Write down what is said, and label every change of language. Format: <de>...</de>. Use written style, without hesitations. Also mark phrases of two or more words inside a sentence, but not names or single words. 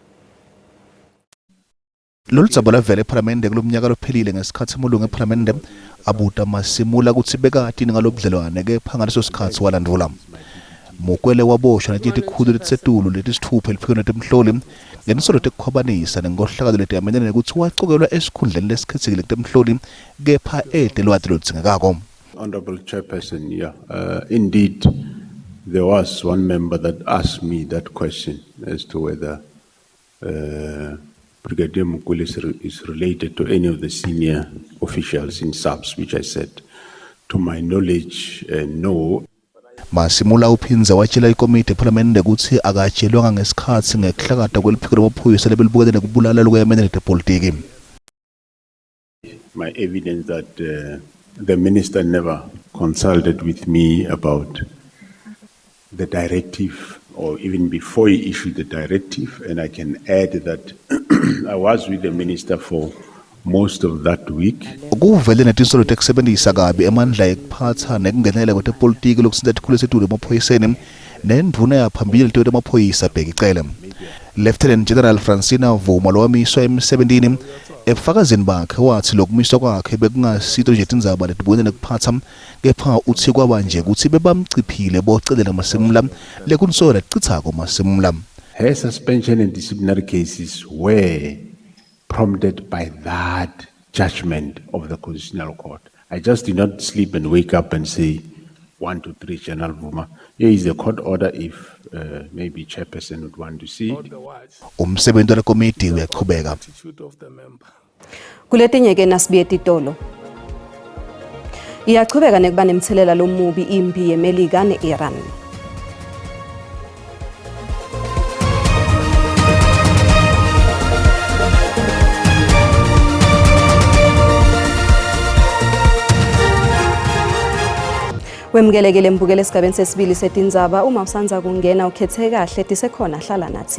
<ss>Lolu dzaba lavela ePhalamende kulomnyaka lophelile ngesikhathi umlungu ePhalamende abuta Masemula ukuthi bekati ngalobudlelwane kepha ngaleso sikhathi walandvula. Mokwele waboshwa netikhulu letisetulu letisithupha eliphikweni letemhloli ngenisolo tekukhwabanisa nenkohlakalo letiyamenyene nekuthi wacokelwa esikhundleni lesikhethekile kutemhloli kepha lwati lodzingekako.</ss> <en>Honorable Chairperson, indeed there was one member that asked me that question as to whether Brigadier Mokwele is related to any of the senior officials in SAPS, which I said, to my knowledge, no.</en> <ss>Masemula uphinza watshela ikomiti ePhalamende ukuthi akatshelwanga ngesikhathi ngekuhlakata kweliphiko lamaphoyisa lebelibukene nekubulala lokuyamenyene lepolitiki.</ss> <en>My evidence that the minister never consulted with me about the directive or even before he issued the directive, and I can add that I was with the minister for most of that week.</en> <ss>Kuvele netinsolo tekusebenzisa kabi emandla ekuphatha nekungenela kwetepolitiki lokusinda tikhulu lesetulu emaphoyiseni nendvuna yaphambili letiyo temaphoyisa bhekicele. Lieutenant General Francina Vuma lowamiswa emsebentini ebufakazini bakhe wathi lokumiswa kwakhe bekungasito nje tindzaba letibukene nekuphatha kepha uthi kwaba nje ukuthi bebamciphile bocelela Masemula lekunsola ticithako Masemula.</ss> <en>Her suspension and disciplinary cases were prompted by that judgment of the Constitutional Court. I just did not sleep and wake up and say, 1 to 3, General Vuma. Here is the court order if maybe chairperson would want to see it.</en> <ss>Umsebenzi wale komiti uyaqhubeka. Kuletinye ke nasibiye titolo. Iyaqhubeka nekuba nemthelela lomubi impi yeMelika neIran. Wemgelekele mbukele esigabeni sesibili setindzaba uma usanza kungena ukhethe kahle tisekhona hlala nathi.</ss>